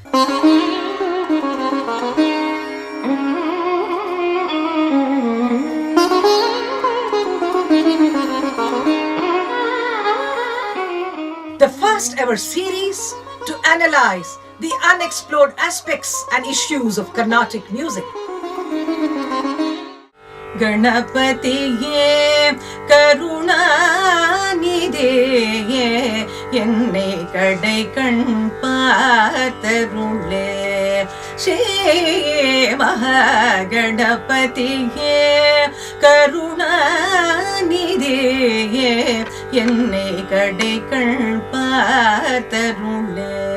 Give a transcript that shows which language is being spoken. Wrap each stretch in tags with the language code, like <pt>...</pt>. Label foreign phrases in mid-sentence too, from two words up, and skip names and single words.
<en>The first ever series to analyze the unexplored aspects and issues of Carnatic music.</en> <ta>கணபதியே கருணாநிதியே என்னை கடை கண் பார்த்தருளே ஸ்ரீ மகாகணபதியே கருணாநிதியே என்னை கடை கண் பார்த்தருளே</ta>